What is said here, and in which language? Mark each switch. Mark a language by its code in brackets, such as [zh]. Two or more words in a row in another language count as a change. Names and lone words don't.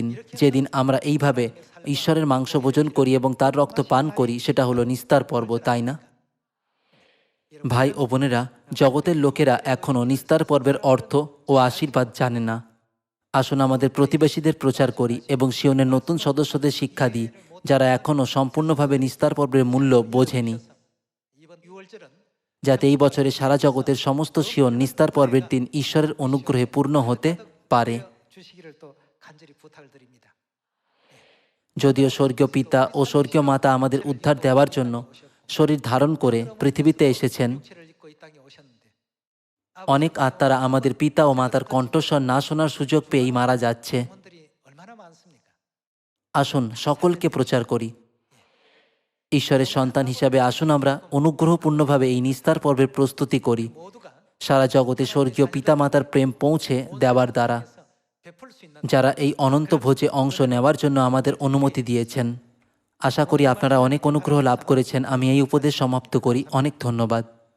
[bn] যেদিন আমরা এইভাবে ঈশ্বরের মাংস ভোজন করি এবং তার রক্ত পান করি, সেটা হলো নিস্তার পর্ব, তাই না? ভাই ও বোনেরা, জগতের লোকেরা এখনও নিস্তার পর্বের অর্থ ও আশীর্বাদ জানে না। আসুন আমাদের প্রতিবেশীদের প্রচার করি এবং সিওনের নতুন সদস্যদের শিক্ষা দিই, যারা এখনও সম্পূর্ণভাবে নিস্তার পর্বের মূল্য বোঝেনি, [ko] 이번 6월절은 [bn] যাতে এই বছরে সারা জগতের সমস্ত সিওন নিস্তার পর্বের দিন ঈশ্বরের অনুগ্রহে পূর্ণ হতে পারে। [ko] 주시기를 또 간절히 부탁드립니다. [bn] যদিও স্বর্গীয় পিতা ও স্বর্গীয় মাতা আমাদের উদ্ধার দেওয়ার জন্য শরীর ধারণ করে পৃথিবীতে এসেছেন, [ko] 육체를 입고 이 땅에 오셨는데 [bn] অনেক আত্মারা আমাদের পিতা ও মাতার কণ্ঠস্বর না শোনার সুযোগ পেয়েই মারা যাচ্ছে। [ko] 영혼들이 얼마나 많습니까? [bn] আসুন সকলকে প্রচার করি। ঈশ্বরের সন্তান হিসাবে আসুন আমরা অনুগ্রহপূর্ণভাবে এই নিস্তার পর্বের প্রস্তুতি করি, [ko] 모두가 [bn] সারা জগতে স্বর্গীয় পিতামাতার প্রেম পৌঁছে দেওয়ার দ্বারা, [ko] 베풀 수 있는 [bn] যারা এই অনন্ত ভোজে অংশ নেওয়ার জন্য আমাদের অনুমতি দিয়েছেন। আশা করি আপনারা অনেক অনুগ্রহ লাভ করেছেন। আমি এই উপদেশ সমাপ্ত করি। অনেক ধন্যবাদ।